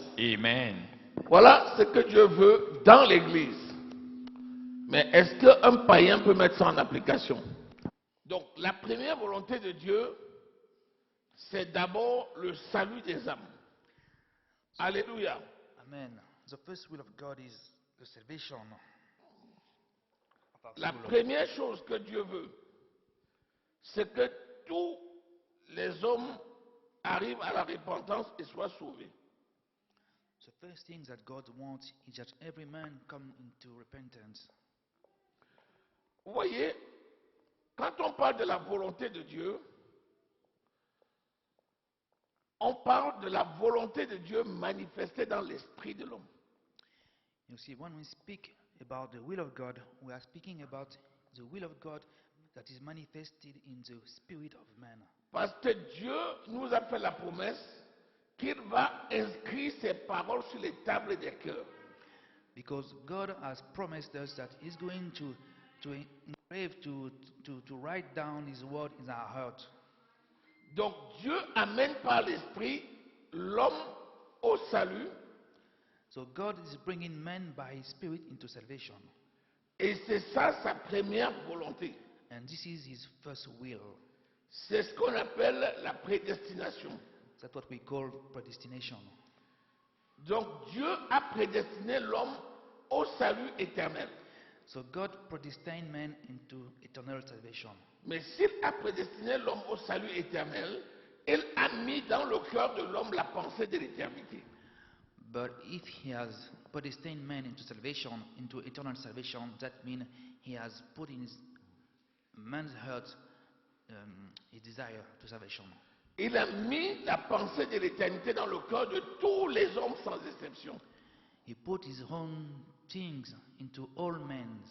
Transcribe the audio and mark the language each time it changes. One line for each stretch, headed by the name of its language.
French: Amen. Voilà ce que Dieu veut dans l'Église. Mais est-ce qu'un païen peut mettre ça en application? Donc, la première volonté de Dieu, c'est d'abord le salut des âmes. Alléluia. Amen.
English: The first will of God is the salvation.
French: La première chose que Dieu veut, c'est que tous les hommes arrivent à la repentance et soient sauvés.
English: The first thing that God wants is that every man come into repentance.
French: Vous voyez, quand on parle de la volonté de Dieu, on parle de la volonté de Dieu manifestée dans l'esprit de l'homme.
English: You see, when we speak about the will of God, we are speaking about the will of God that is manifested in the spirit of man.
French: Parce que Dieu nous a fait la promesse qu'il va inscrire ses paroles sur les tables des cœurs.
English: Because God has promised us that He's going to engrave, to write down His word in our heart.
French: Donc Dieu amène par l'esprit l'homme au salut.
English: So God is bringing men by His Spirit into salvation.
French: Et c'est ça sa première volonté.
English: And this is His first will.
French: C'est ce qu'on appelle la prédestination.
English: That's what we call predestination.
French: Donc Dieu a prédestiné l'homme au salut éternel.
English: So God predestined man into eternal salvation.
French: Mais s'il a prédestiné l'homme au salut éternel, il a mis dans le cœur de l'homme la pensée de l'éternité.
English: But if He has predestined man into salvation, into eternal salvation, that means He has put in his man's heart his desire to salvation.
French: Il a mis la pensée de l'éternité dans le cœur de tous les hommes sans exception.
English: He put His own things into all men.